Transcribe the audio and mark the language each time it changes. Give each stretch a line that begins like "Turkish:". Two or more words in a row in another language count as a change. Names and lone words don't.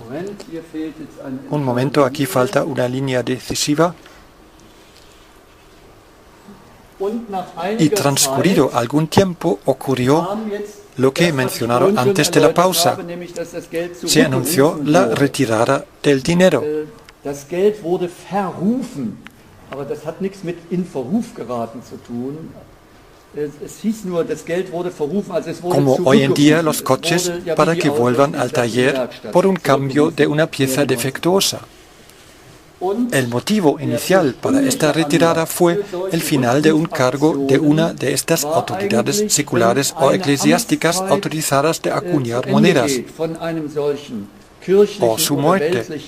Spanish: Un momento, aquí falta una línea decisiva. Y transcurrido algún tiempo ocurrió lo que he mencionado antes de la pausa. Se anunció la retirada del dinero.
German: Das Geld wurde verrufen, aber das hat nichts mit in Verruf geraten zu tun. Es hieß nur, das Geld wurde verrufen, also es wurde
Spanish: Como hoy en día los coches para que vuelvan al taller por un cambio de una pieza defectuosa. El motivo inicial para esta retirada fue el final de un cargo de una de estas autoridades seculares o eclesiásticas autorizadas de acuñar monedas, o su muerte.